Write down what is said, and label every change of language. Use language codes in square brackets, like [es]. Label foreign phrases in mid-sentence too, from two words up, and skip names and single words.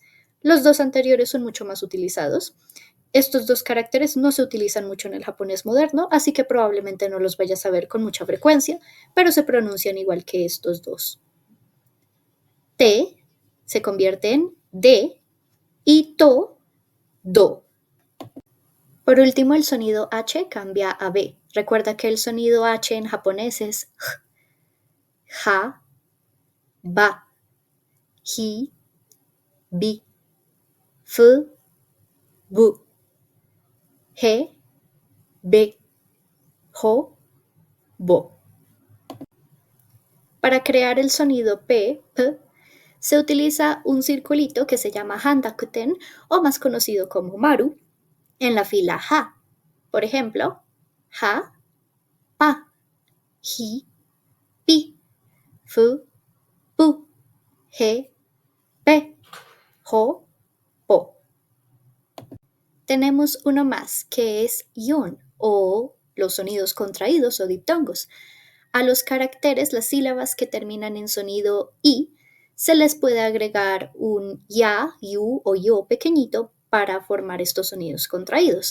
[es] Los dos anteriores son mucho más utilizados. Estos dos caracteres no se utilizan mucho en el japonés moderno, así que probablemente no los vayas a ver con mucha frecuencia, pero se pronuncian igual que estos dos. T se convierte en D y [ja] to, do. [es] Por último, el sonido H cambia a B. Recuerda que el sonido H en japonés es J, [ja] ja, ba, hi, bi, fu, bu, he, be, ho, bo. [es] Para crear el sonido P, se utiliza un circulito que se llama handakuten o más conocido como maru en la fila ha. Por ejemplo, [ja] ha, pa, hi, pi, fu, bu, he, pe, ho, po. [es] Tenemos uno más que es yon o los sonidos contraídos o diptongos. A los caracteres, las sílabas que terminan en sonido i, se les puede agregar un ya, yu o yo pequeñito para formar estos sonidos contraídos.